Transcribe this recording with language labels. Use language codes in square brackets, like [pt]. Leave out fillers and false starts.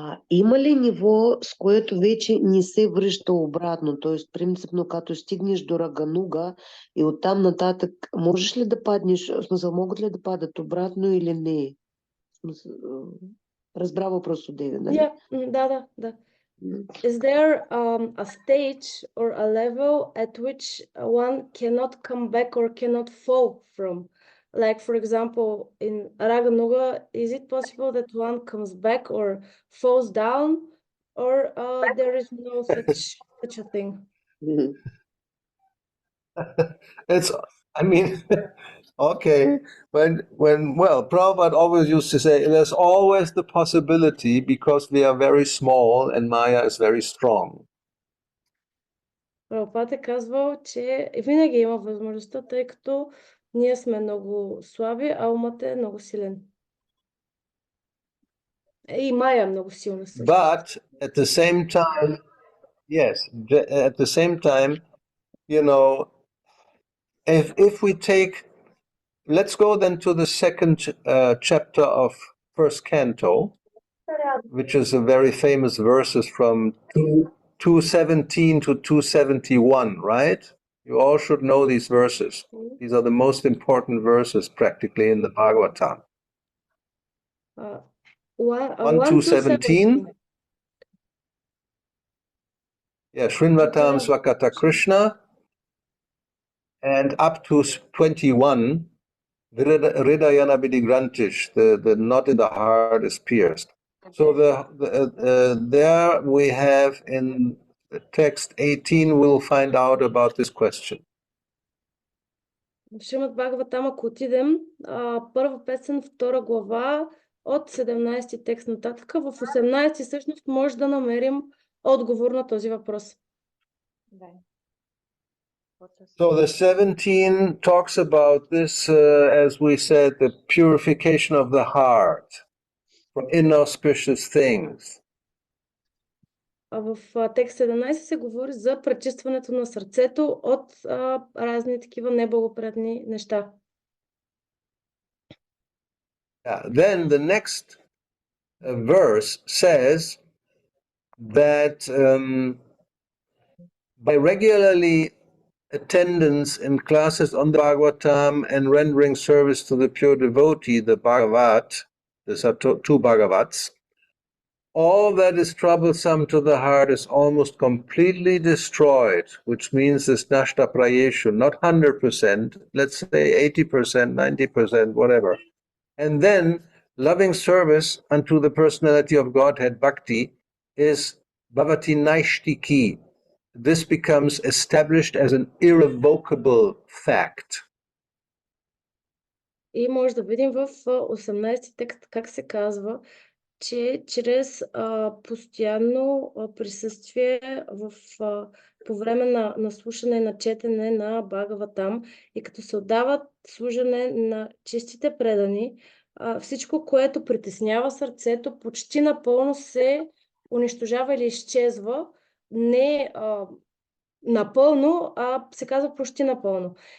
[bg] Има ли ниво, с което вече не се връща обратно? Т.е. принципно, като стигнеш до Рагануга и оттам нататък, можеш ли да паднеш, в смисъл, могат ли да падат обратно или не? Разбра въпрос от Деви, нали? Да. [en] Is there a stage or a level at which one cannot come back or cannot fall from? Like, for example, in Ragānuga, is it possible that one comes back or falls down, or there is no such a thing? Okay, well, Prabhupada always used to say, there's always the possibility because we are very small and Maya is very strong. [bg] Прабхупад е казвал, че винаги има възможността, тъй като ние сме много слаби, а умът е много силен. И Майя е много силна също. [en] But at the same time, yes, at the same time, if we take, let's go then to the second chapter of first canto, which is a very famous verses from 217 to 271, right? You all should know these verses. These are the most important verses practically in the Bhagavatam. 1 to 17. Yeah, [sa] Srinvatam Swakata Krishna. [en] And up to 21, [sa] Hridayana Vidigrantish, [en] the knot in the heart is pierced. So there we have in text 18, we'll find out about this question. [bg] В Шримад Бхагаватам, ако отидем, първа песен, втора глава, от 17 текст нататък, в 18 всъщност може да намерим отговор на този въпрос. [en] So the 17 talks about this, as we said, the purification of the heart from inauspicious things. [bg] В текст 17 се говори за пречистването на сърцето от разни такива неблагоприятни неща. [en] Then the next verse says that by regularly attendance in classes on the Bhagavatam and rendering service to the pure devotee, the Bhagavat, these are two Bhagavats, all that is troublesome to the heart is almost completely destroyed, which means this [sa] nashta prayeshu, [en] not 100%, let's say 80%, 90%, whatever. And then loving service unto the personality of Godhead, Bhakti, is [sa] Bhavati Naishtiki. [en] This becomes established as an irrevocable fact. [bg] И може да видим в 18 текст как се казва, че чрез постоянно присъствие по време на слушане, на четене на Бхагаватам и като се отдават служене на чистите предани, всичко, което притеснява сърцето, почти напълно се унищожава или изчезва, не напълно, а се казва почти напълно.